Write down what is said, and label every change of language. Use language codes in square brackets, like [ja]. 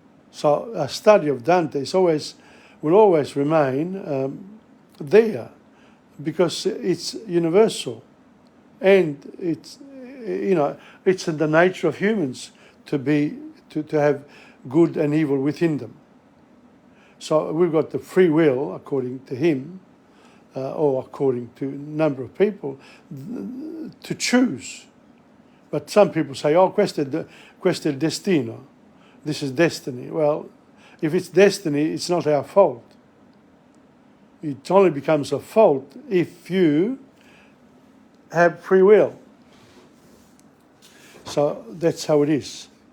[en] So a study of Dante will always remain there, because it's universal, and it's in the nature of humans to have good and evil within them. So we've got the free will, according to him, or according to a number of people, to choose. But some people say, oh, [it] questo è il destino. [en] This is destiny. Well, if it's destiny, it's not our fault. It only becomes a fault if you have free will. So that's how it is.